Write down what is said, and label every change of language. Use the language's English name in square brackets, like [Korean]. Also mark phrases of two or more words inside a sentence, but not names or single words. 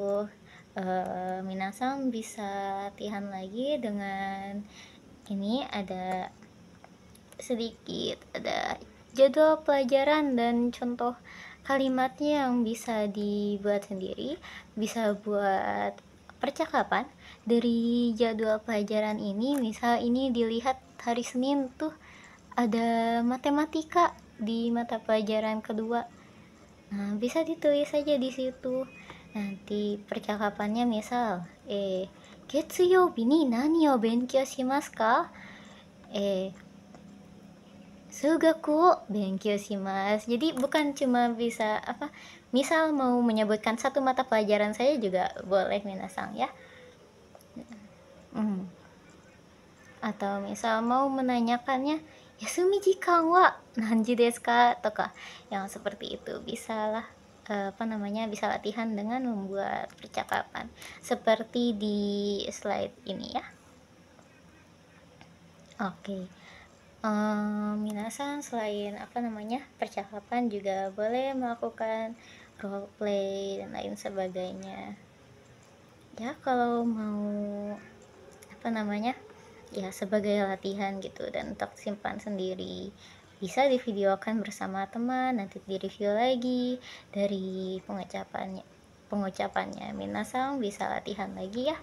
[Indonesian] Minasang bisa latihan lagi dengan ini ada jadwal pelajaran dan contoh kalimatnya yang bisa dibuat sendiri, bisa buat percakapan dari jadwal pelajaran ini. Misal ini dilihat hari Senin tuh ada matematika di mata pelajaran kedua. Nah, bisa ditulis saja di situ. Nanti percakapannya misal, [Japanese] 月曜日に何を勉強しますか? え、数学勉強します. [Indonesian] Jadi bukan cuma bisa apa, misal mau menyebutkan satu mata pelajaran saya juga boleh minasang ya. Hmm. Atau misal mau menanyakannya, [Japanese] 休み時間は何時ですか? [Indonesian] Toka yang seperti itu bisalah apa namanya bisa latihan dengan membuat percakapan seperti di slide ini ya. Oke. Minasan selain apa namanya percakapan juga boleh melakukan [English] role play [Indonesian] dan lain sebagainya ya, kalau mau apa namanya ya sebagai latihan gitu, dan untuk simpan sendiri bisa divideokan bersama teman, nanti direview lagi dari pengucapannya minasang bisa latihan lagi ya.